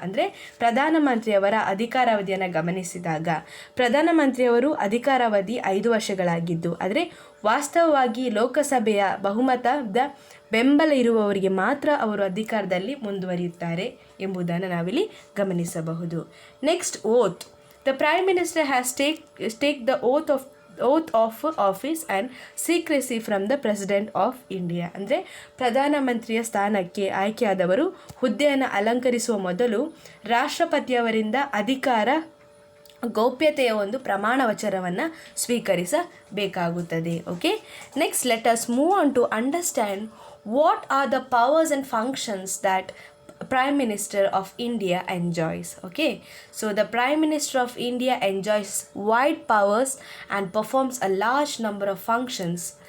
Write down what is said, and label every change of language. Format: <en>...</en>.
<kn>ಅಂದರೆ ಪ್ರಧಾನಮಂತ್ರಿಯವರ ಅಧಿಕಾರಾವಧಿಯನ್ನು ಗಮನಿಸಿದಾಗ ಪ್ರಧಾನಮಂತ್ರಿಯವರು ಅಧಿಕಾರಾವಧಿ 5 ವರ್ಷಗಳಾಗಿದ್ದು, ಆದರೆ ವಾಸ್ತವವಾಗಿ ಲೋಕಸಭೆಯ ಬಹುಮತದ ಬೆಂಬಲ ಇರುವವರಿಗೆ ಮಾತ್ರ ಅವರು ಅಧಿಕಾರದಲ್ಲಿ ಮುಂದುವರಿಯುತ್ತಾರೆ ಎಂಬುದನ್ನು ನಾವಿಲ್ಲಿ ಗಮನಿಸಬಹುದು.</kn> <en>Next, oath. The prime minister has take the oath of office and secrecy from the President of India.</en> <kn>ಅಂದರೆ ಪ್ರಧಾನಮಂತ್ರಿಯ ಸ್ಥಾನಕ್ಕೆ ಆಯ್ಕೆಯಾದವರು ಹುದ್ದೆಯನ್ನು ಅಲಂಕರಿಸುವ ಮೊದಲು ರಾಷ್ಟ್ರಪತಿಯವರಿಂದ ಅಧಿಕಾರ ಗೌಪ್ಯತೆಯ ಒಂದು ಪ್ರಮಾಣ ವಚನವನ್ನು ಸ್ವೀಕರಿಸಬೇಕಾಗುತ್ತದೆ.</kn> <en>Okay, next let us move on to understand what are the powers and functions that Prime Minister of India enjoys. Okay, so the Prime Minister of India enjoys wide powers and performs a large number of functions.</en>